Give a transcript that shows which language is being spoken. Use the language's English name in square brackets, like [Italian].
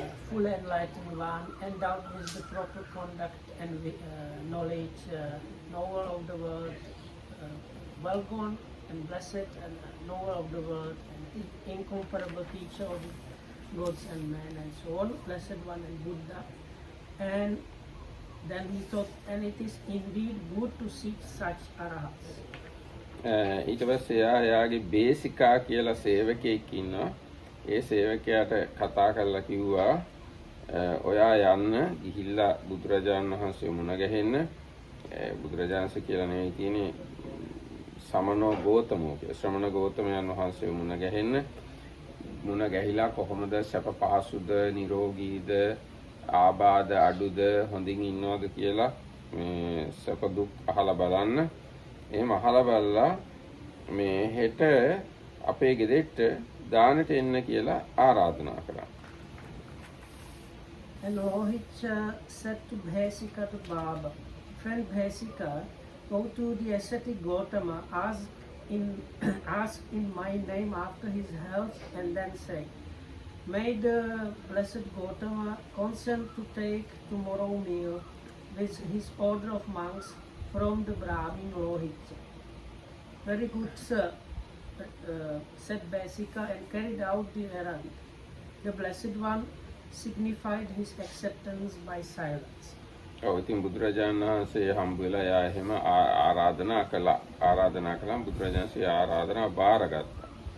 [English] full enlightened one, endowed with the proper conduct and knowledge, knower of the world, well gone and blessed and knower of the world, and incomparable teacher of the gods and men and so on, blessed one and Buddha. And then he thought, and it is indeed good to seek such arahats. [Sinhala] ඊට පස්සේ එයාගේ බේසිකා කියලා සේවකයෙක් ඉන්නවා. ඒ සේවකයාට කතා කරලා කිව්වා ඔයා යන්න ගිහිල්ලා බුදුරජාණන් වහන්සේ මුණ ගැහෙන්න. බුදුරජාණන්සේ කියලා නෙවෙයි තියෙන්නේ සමනෝ ගෝතමෝ කියලා. ශ්‍රමණ ගෝතමයන් වහන්සේ මුණ ගැහෙන්න. මුණ ගැහිලා කොහොමද සැප පහසුද නිරෝගීද ආබාධ අඩුද හොඳින් ඉන්නවද කියලා මේ සැප දුක් අහලා බලන්න. එහෙම අහලා බලලා මේ හෙට අපේ ගෙදරට දානට එන්න කියලා ආරාධනා කරා. [English] And Lohicca said to Bhesika, to Baba, friend Bhesika, go to the ascetic Gautama, ask in my name after his health, and then say, may the blessed Gautama consent to take tomorrow meal with his order of monks from the Brahmin Lohicca. Very good, sir, said Bhesika, and carried out the errand. The blessed one signified his acceptance by silence. [Sinhala] ඔව් ඉතින් බුදුරජාණන් වහන්සේ හම්බ වෙලා එයා එහෙම ආරාධනා කළා බුදුරජාණන්සේ ආරාධනා බාරගත්තා.